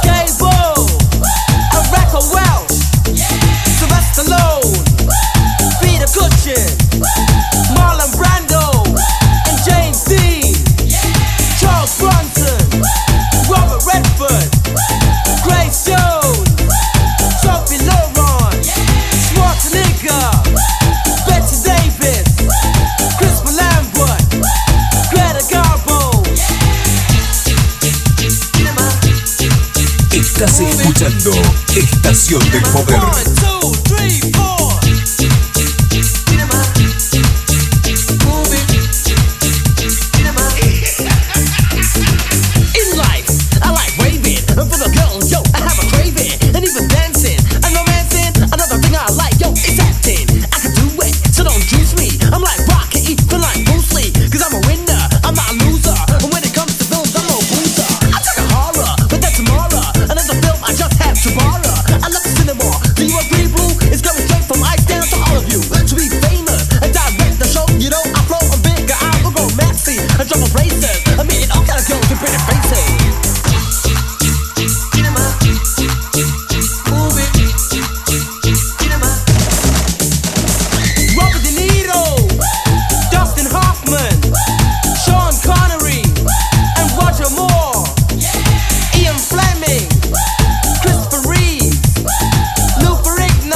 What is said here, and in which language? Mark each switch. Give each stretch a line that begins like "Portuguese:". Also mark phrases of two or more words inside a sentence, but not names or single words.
English: Gable, Rebecca Welch, Sylvester Stallone, Peter Cushing, Marlon Brando, and James Dean, Charles Bronson, Robert Redford, Grace Jones, Sophie Loren, Schwarzenegger, Bette Davis, Crispin Lambert, Greta Garbo.
Spanish: Estás escuchando Estación del Poder.
English: 1, 2, 3, 4. In life, I like raving, and for the girls, yo, I have a craving, and even dancing, and romancing. Another thing I like, yo, is acting. I can do it, so don't juice me. I'm like Rocky, even like Bruce Lee, 'cause I'm a winner, I'm not a loser. And when it comes to films, I'm no boozer. I take a horror, but that's tomorrow. Another film I just have to borrow. I love the cinema. Do you agree, Blue? It's going straight from ice down to all of you. To be famous and direct the show, you know, I flow, I'm bigger, I will go maxi and trouble places. I mean, all kind of girls with pretty faces. Robert De Niro, Dustin Hoffman, Sean Connery, and Roger Moore, Ian Fleming, Christopher Reeves, Lou Ferrigno,